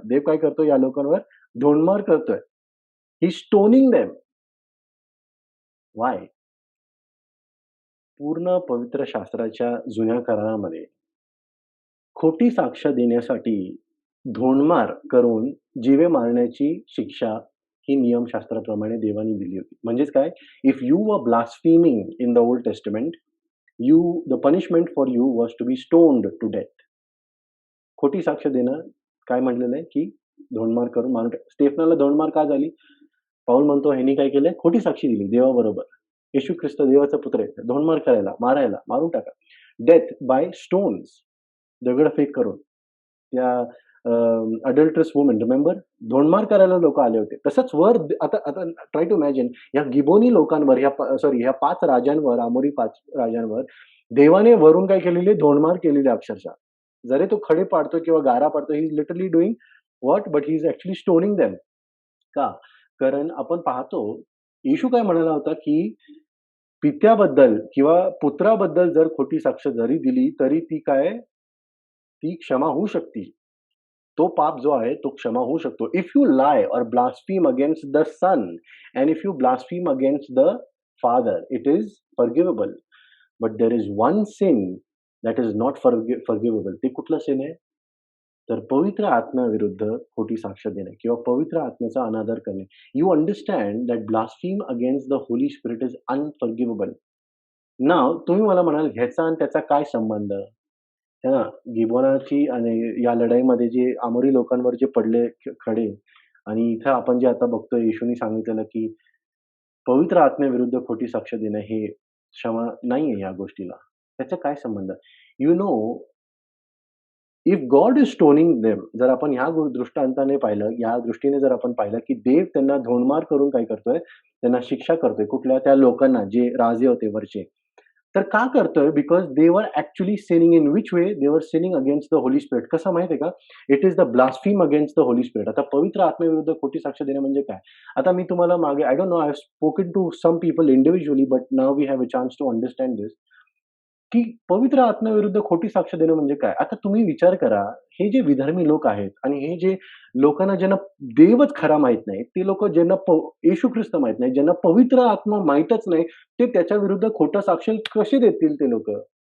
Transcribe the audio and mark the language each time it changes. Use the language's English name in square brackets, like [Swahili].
[Marathi] देव काय करतोय या लोकांवर? धोंडमार करतोय. [English] He stoning them. Why? [Marathi] पूर्ण पवित्र शास्त्राच्या जुन्या करारामध्ये खोटी साक्ष देण्यासाठी धोंडमार करून जीवे मारण्याची शिक्षा ही नियमशास्त्राप्रमाणे देवाने दिली होती. म्हणजेच काय? [English] If you were blaspheming in the Old Testament, the punishment for you was to be stoned to death. [Marathi] खोटी साक्ष देणं काय म्हटलेलं आहे, की धोंडमार करून मारून स्टेफनाला धोंडमार का झाली? पाऊल म्हणतो ह्यानी काय केलंय? खोटी साक्षी दिली देवाबरोबर. येशू ख्रिस्त देवाचा पुत्र आहे. धोंडमार करायला, मारायला, मारून टाका. [English] Death by stones. [Marathi] दगडफेक करून. त्या [English] Adulterous woman remember? [Marathi] धोंडमार करायला लोकं आले होते. तसंच वर आता आता [English] try to imagine [Marathi] या गिबोनी लोकांवर ह्या 5 राजांवर, अमोरी 5 राजांवर देवाने वरून काय केलेली आहे? धोंडमार केलेली आहे अक्षरशः. जरी तो खडे पाडतोय किंवा गारा पाडतोय, [English] He is literally doing what? But he is actually stoning them. [Marathi] का? कारण आपण पाहतो, येशू काय म्हणाला होता, की पित्याबद्दल किंवा पुत्राबद्दल जर खोटी साक्ष जरी दिली, तरी ती काय? ती क्षमा होऊ शकते. तो पाप जो आहे तो क्षमा होऊ शकतो. [English] If you lie or blaspheme against the Son and if you blaspheme against the Father, it is forgivable. But there is one sin that is not forgivable. [Marathi] ते कुठलं सिन आहे? तर पवित्र आत्म्याविरुद्ध खोटी साक्ष देणे किंवा पवित्र आत्म्याचा अनादर करणे. [English] You understand that blaspheme against the Holy Spirit is unforgivable. [Marathi] नाव तुम्ही मला म्हणाल ह्याचा आणि त्याचा काय संबंध? है ना, गिबोनाची आणि या लढाईमध्ये जे आमोरी लोकांवर जे पडले खडे आणि इथं आपण जे आता बघतोय येशूनी सांगितलेलं, की पवित्र आत्म्याविरुद्ध खोटी साक्ष देणं हे क्षमा नाहीये या गोष्टीला. त्याचा काय संबंध? [English] you know if God is stoning them, [Marathi] जर आपण ह्या दृष्टांताने पाहिलं, या दृष्टीने जर आपण पाहिलं, की देव त्यांना धोंडमार करून काय करतोय? त्यांना शिक्षा करतोय. कुठल्या? त्या लोकांना जे राजे होते वरचे. तर का करतोय? [English] Because they were actually sinning in which way? They were sinning against the Holy Spirit. [Marathi] कसं माहिती आहे का? [English] It is the blaspheme against the Holy Spirit. [Marathi] आता पवित्र आत्म्याविरुद्ध खोटी साक्ष देणं म्हणजे काय? आता मी तुम्हाला मागे [English] I don't know, I have spoken to some people individually, but now we have a chance to understand this, [Marathi] की पवित्र आत्म्याविरुद्ध खोटी साक्ष देणं म्हणजे काय? आता तुम्ही विचार करा, हे जे विधर्मी लोक आहेत आणि हे जे लोकांना ज्यांना देवच खरा माहीत नाही, ते लोकं ज्यांना येशू ख्रिस्त माहीत नाही, ज्यांना पवित्र आत्मा माहीतच नाही, ते त्याच्याविरुद्ध खोटं साक्ष कसे देतील ते लोकं?